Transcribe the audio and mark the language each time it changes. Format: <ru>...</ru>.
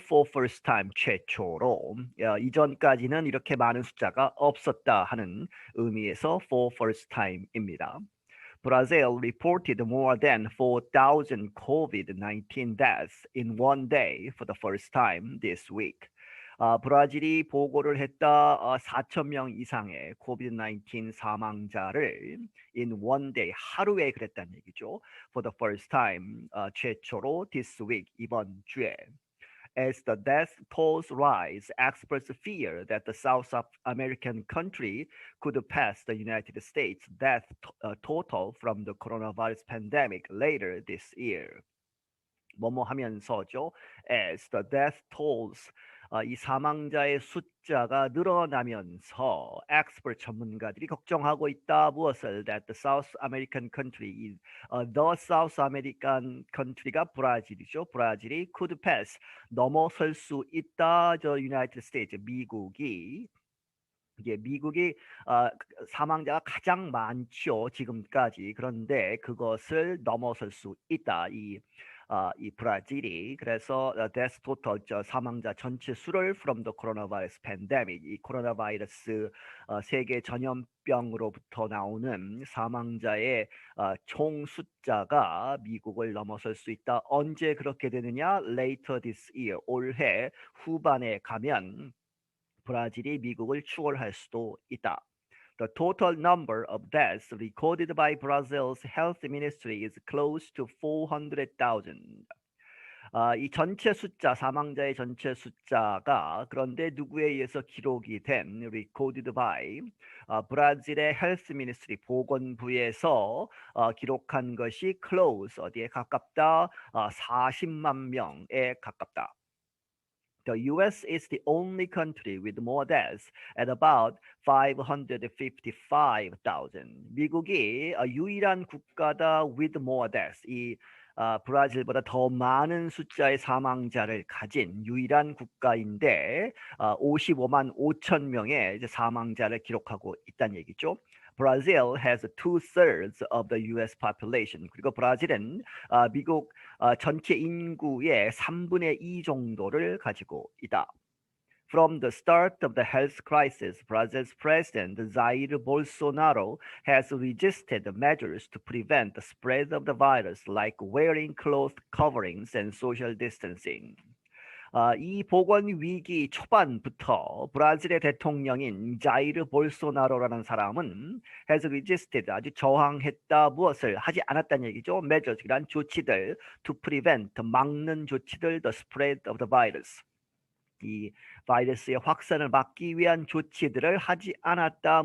<en>For first time</en> <ko>최초로 이전까지는 이렇게 많은 숫자가 없었다 하는 의미에서</ko> <en>for first time</en> <ko>입니다.</ko> <en>Brazil reported more than 4,000 COVID-19 deaths in one day for the first time this week.</en> <ko>브라질이 보고를 했다 4천 명 이상의 COVID-19 사망자를</ko> <en>in one day</en> <ko>하루에 그랬다는 얘기죠.</ko> <en>For the first time</en> <ko>최초로</ko> <en>this week</en> <ko>이번 주에.</ko> <en>As the death tolls rise, experts fear that the South American country could pass the United States death total from the coronavirus pandemic later this year.</en> <ko>뭐뭐 하면서죠.</ko> <en>As the death tolls,</en> <ko>이 사망자의 숫자가 늘어나면서 expert 전문가들이 걱정하고 있다. 무엇을?</ko> <en>That the South American country, the South American country가</en> <ko>브라질이죠. 브라질이</ko> <en>could pass,</en> <ko>넘어설 수 있다. 저 United States, 미국이 이게 미국이 사망자가 가장 많죠 지금까지. 그런데 그것을 넘어설 수 있다. 이 브라질이. 그래서</ko> <en>death total</en> <ko>사망자 전체 수를</ko> <en>from the coronavirus pandemic,</en> <ko>이 코로나 바이러스 세계 전염병으로부터 나오는 사망자의 총 숫자가 미국을 넘어설 수 있다. 언제 그렇게 되느냐?</ko> <en>Later this year,</en> <ko>올해 후반에 가면 브라질이 미국을 추월할 수도 있다.</ko> <en>The total number of deaths recorded by Brazil's health ministry is close to 400,000.</en> <ko>이 전체 숫자, 사망자의 전체 숫자가 그런데 누구에 의해서 기록이 된</ko> <en>recorded by</en> <ko>브라질의 헬스 미니스트리 보건부에서 기록한 것이 close 어디에 가깝다? 40만 명에 가깝다.</ko> <en>The US is the only country with more deaths at about 555,000.</en> <ko>미국이 유일한 국가다</ko> <en>with more deaths.</en> <ko>브라질보다 더 많은 숫자의 사망자를 가진 유일한 국가인데 55만 5천 명의 사망자를 기록하고 있다는 얘기죠.</ko> <en>Brazil has 2/3 of the US population.</en> <ko>그리고 브라질은 미국 전체 인구의 3분의 2 정도를 가지고 있다.</ko> <en>From the start of the health crisis, Brazil's president Jair Bolsonaro has resisted measures to prevent the spread of the virus, like wearing cloth coverings and social distancing.</en> <ko>이 보건 위기 초반부터 브라질의 대통령인 자이르 볼소나로라는 사람은</ko> <en>has resisted,</en> <ko>아주 저항했다. 무엇을? 하지 않았다는 얘기죠. measures, 이란 조치들,</ko> <en>to prevent,</en> <ko>막는 조치들,</ko> <en>the spread of the virus,</en> <ko>이 바이러스의 확산을 막기 위한 조치들을 하지 않았다.</ko>